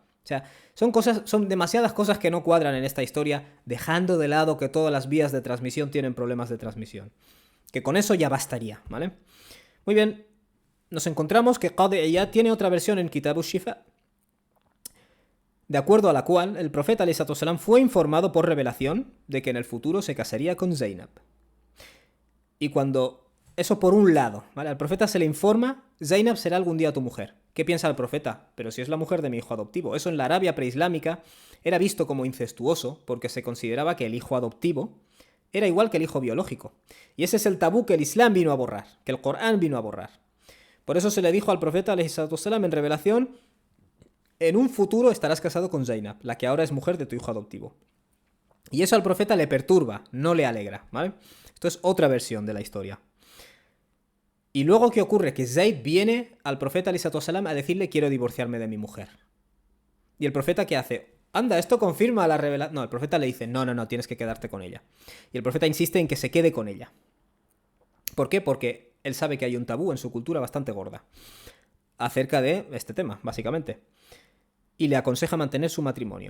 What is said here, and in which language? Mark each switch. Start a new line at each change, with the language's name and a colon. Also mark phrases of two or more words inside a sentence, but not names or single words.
Spanish: O sea, son demasiadas cosas que no cuadran en esta historia, dejando de lado que todas las vías de transmisión tienen problemas de transmisión. Que con eso ya bastaría, ¿vale? Muy bien, nos encontramos que Qadi Iyad tiene otra versión en Kitab Ash-Shifa, de acuerdo a la cual el profeta
Arabic: عليه الصلاة والسلام
Spanish: fue informado por revelación de que en el futuro se casaría con Zainab. Y cuando eso por un lado, ¿vale? Al profeta se le informa: Zainab será algún día tu mujer. ¿Qué piensa el profeta? Pero si es la mujer de mi hijo adoptivo. Eso en la Arabia preislámica era visto como incestuoso porque se consideraba que el hijo adoptivo era igual que el hijo biológico. Y ese es el tabú que el Islam vino a borrar, que el Corán vino a borrar. Por eso se le dijo al profeta
Arabic: عليه الصلاة والسلام
Spanish: en revelación: en un futuro estarás casado con Zainab, la que ahora es mujer de tu hijo adoptivo. Y eso al profeta le perturba, no le alegra, ¿vale? Esto es otra versión de la historia. Y luego, ¿qué ocurre? Que Zayd viene al profeta
Arabic: عليه الصلاة والسلام
Spanish: a decirle: quiero divorciarme de mi mujer. ¿Y el profeta qué hace? Anda, esto confirma la revelación. No, el profeta le dice: no, tienes que quedarte con ella. Y el profeta insiste en que se quede con ella. ¿Por qué? Porque él sabe que hay un tabú en su cultura bastante gorda. acerca de este tema, básicamente. Y le aconseja mantener su matrimonio.